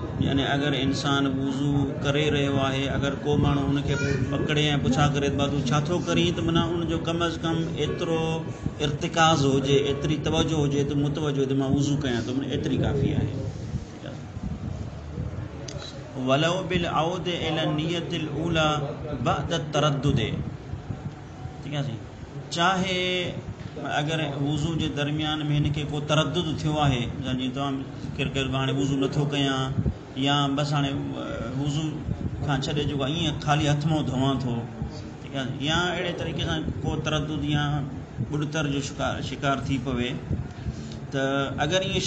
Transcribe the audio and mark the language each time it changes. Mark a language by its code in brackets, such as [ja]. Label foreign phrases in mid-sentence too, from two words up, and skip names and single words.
[sd] यानी अगर इंसान वुज़ू करे रहियो आहे, अगर को माण्हू उनखे पकड़े ऐं पुछा करे तूं छा थो करीं, त माना उनजो कम अज़ कम एतिरो इर्तिकाज़ हुजे, एतिरी तवजो हुजे त मुतवजो त मां वुज़ू कयां थो, माना एतिरी काफ़ी आहे। [ar] ولو بالعود إلى النية الأولى بعد التردد, [sd] ठीक आहे, चाहे अगर वुज़ू जे दरमियान में हिनखे को तरद्दुद थियो आहे, जीअं तव्हां ज़िक्र कयो हाणे वुज़ू नथो कयां, या बसि हाणे वुज़ू खां छॾे जेको ईअं ख़ाली हथ मुंहुं धोवां थो, ठीकु आहे, या अहिड़े तरीक़े सां को तरद्दुद या बुॾतर जो शिकार थी पवे, त अगरि ईअं